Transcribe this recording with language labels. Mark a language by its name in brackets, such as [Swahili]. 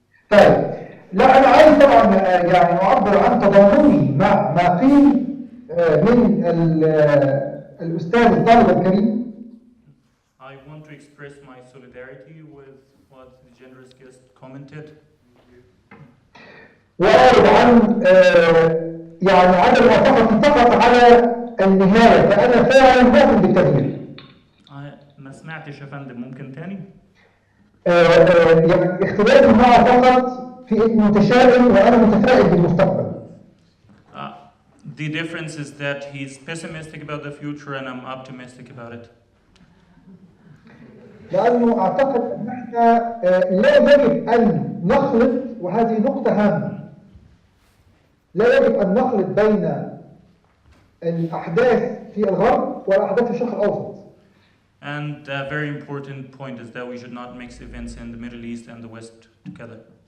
[Arabic] طيب لا انا عايز طبعا يعني اعبر عن تضامني مع ما قيل من الأستاذ الطالب الكريم. [English] I want to express my solidarity with what the generous guest commented. [Arabic] وأعرض عن يعني عدم موافقتي فقط على النهاية، فأنا فعلا مؤمن بالتغيير. ما سمعتش يا فندم، ممكن تاني؟ يعني اختلافي معه فقط في انه متشائم وانا متفائل بالمستقبل. [English] The difference is that he's pessimistic about the future and I'm optimistic about it. [Arabic] لانه اعتقد ان احنا لا يجب ان نخلط، وهذه نقطة هامة، لا يجب ان نخلط بين الاحداث في الغرب والاحداث في الشرق الاوسط. [English] And a very important point is that we should not mix events in the Middle East and the West together.